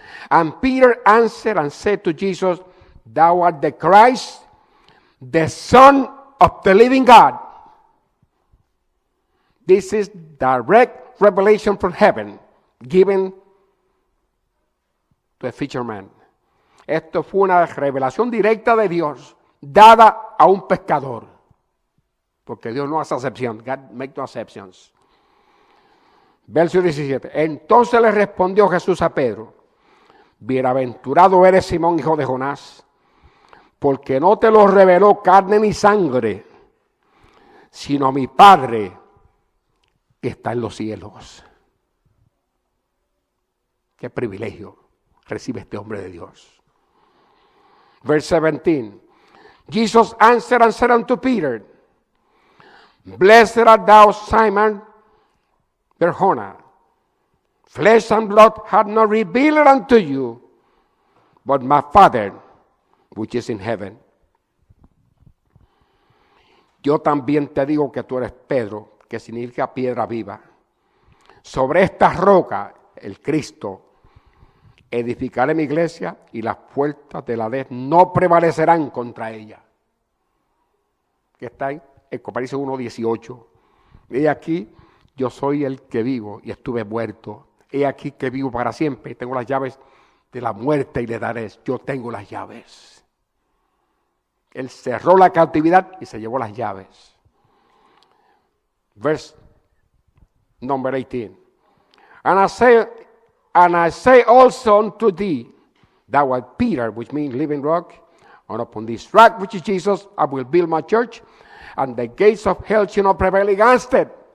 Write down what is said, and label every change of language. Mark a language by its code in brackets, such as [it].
[en] And Peter answered and said to Jesus, thou art the Christ, the Son of the living God. This is direct revelation from heaven, given to a fisherman. [es] Esto fue una revelación directa de Dios, dada a un pescador. Porque Dios no hace acepción. [en] God makes no exceptions. [es] Verso 17. Entonces le respondió Jesús a Pedro, bienaventurado eres Simón, hijo de Jonás, porque no te lo reveló carne ni sangre, sino mi Padre que está en los cielos. Qué privilegio recibe este hombre de Dios. [en] Verse 17. Jesus answered and said unto Peter, blessed art thou, Simon Bar-Jonah. Flesh and blood hath not revealed unto you, but my Father which is in heaven. [es] Yo también te digo que tú eres Pedro, que significa piedra viva. Sobre esta roca, el Cristo, edificaré mi iglesia y las puertas de la Hades no prevalecerán contra ella. Que está ahí, en Apocalipsis 1:18. He aquí, yo soy el que vivo y estuve muerto. He aquí que vivo para siempre. Tengo las llaves de la muerte y le daré. Yo tengo las llaves. Él cerró la cautividad y se llevó las llaves. [en] Verse number 18. And I say also unto thee, thou art Peter, which means living rock, And upon this rock, which is Jesus, I will build my church, and the gates of hell shall not prevail against it.